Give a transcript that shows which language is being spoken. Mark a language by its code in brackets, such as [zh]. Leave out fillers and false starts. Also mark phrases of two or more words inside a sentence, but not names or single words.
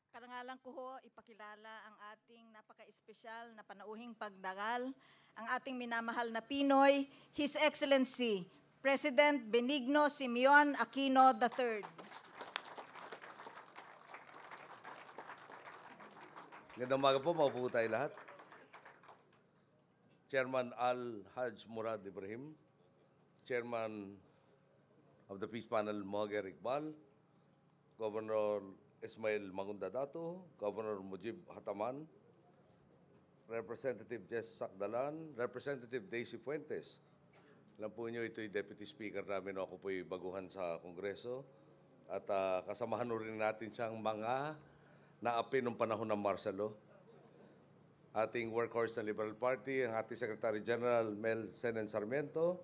[tl] ngalan ko ho, ipakilala ang ating napaka-espesyal na panauhing pagdaral, ang ating minamahal na Pinoy, [en] His Excellency, President Benigno Simeon Aquino III. [tl] Magandang umaga po, maupo tayo lahat. [en] Chairman Al-Haj Murad Ibrahim, Chairman of the Peace Panel Mohager Iqbal, Governor Ismail Magunda Dato, Governor Mujib Hataman, Representative Jess Sakdalan, Representative Daisy Fuentes. [tl] Alam po niyo, ito'y [en] Deputy Speaker [tl] namin, ako po'y baguhan sa Kongreso. At kasamahan rin natin siyang mga naapi nung panahon ng [en] martial law. [tl] Ating workhorse ng Liberal Party, ang ating [en] Secretary General [tl] Mel Senen Sarmiento.